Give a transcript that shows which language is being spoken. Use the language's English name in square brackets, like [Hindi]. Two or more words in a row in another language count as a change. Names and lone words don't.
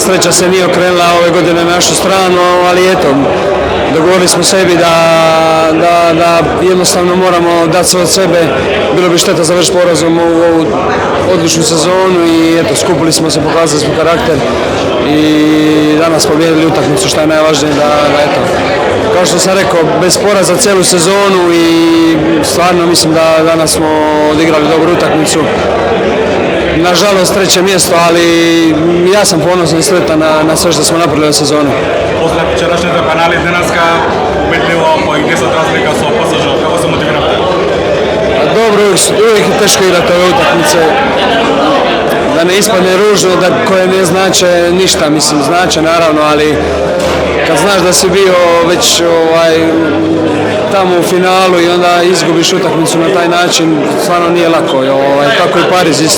[Croatian] sreća se nije okrenula ove godine na našu stranu, ali eto, dogovorili smo sebi da jednostavno moramo dati sve od sebe, bilo bi šteta završiti porazom u ovu odličnu sezonu i eto, skupili smo se, pokazali smo karakter i danas pobijedili utakmicu, što je najvažnije da eto, kao što sam rekao, bez poraza cijelu sezonu i stvarno mislim da danas smo odigrali dobru utakmicu. Nažalost treće mjesto, ali ja sam ponosan i sretan na sve što smo napravili u sezonu. [Macedonian] После вчерашните пенали денеска убедливо поигрисат разлика со ПСЖ. Како се мотивирате? [Croatian] Dobro, uvijek je teško igrati ove utakmice. Da ne ispadne ružno, da koje ne znače ništa, mislim znače naravno, ali kad znaš da si bio već tamo u finalu i onda izgubiš utakmicu na taj način, stvarno nije lako, tako i Pariz isto.